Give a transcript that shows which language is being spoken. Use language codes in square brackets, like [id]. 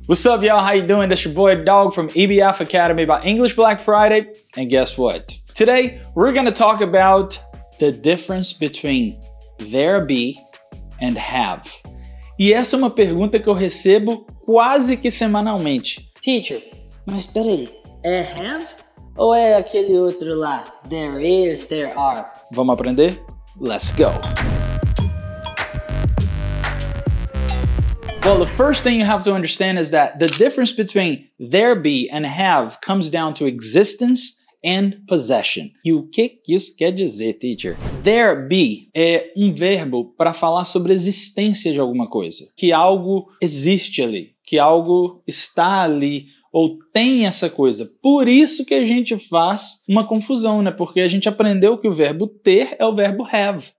[en] What's up, y'all? How you doing? That's your boy Dog from EBF Academy by English Black Friday. And guess what? Today, we're gonna talk about the difference between there be and have. [pt] E essa é uma pergunta que eu recebo quase que semanalmente. Teacher, mas peraí, é have? Ou é aquele outro lá? There is, there are. Vamos aprender? [en] Let's go! Well, the first thing you have to understand is that the difference between there be and have comes down to existence and possession. [pt] E o que isso quer dizer, teacher? There be é um verbo para falar sobre a existência de alguma coisa. Que algo existe ali, que algo está ali, ou tem essa coisa. Por isso que a gente faz uma confusão, né? Porque a gente aprendeu que o verbo ter é o verbo have.